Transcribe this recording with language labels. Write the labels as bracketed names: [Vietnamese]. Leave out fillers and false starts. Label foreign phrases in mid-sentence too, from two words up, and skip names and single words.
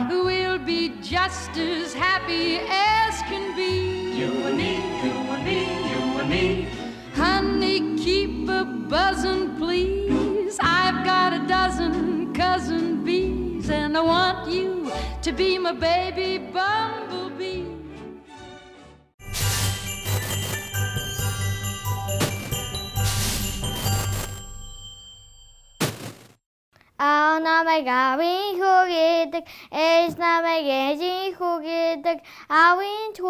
[English] We'll be just as happy as can be. You and me, you and me, you and me. Honey, keep a buzzing, please. I've got a dozen cousin bees, and I want you to be my baby bumblebee. [Mongolian] Аав намайг аавын хүү гэдэг, ээж намайг ээжийн хүү гэдэг, аавын ч хүү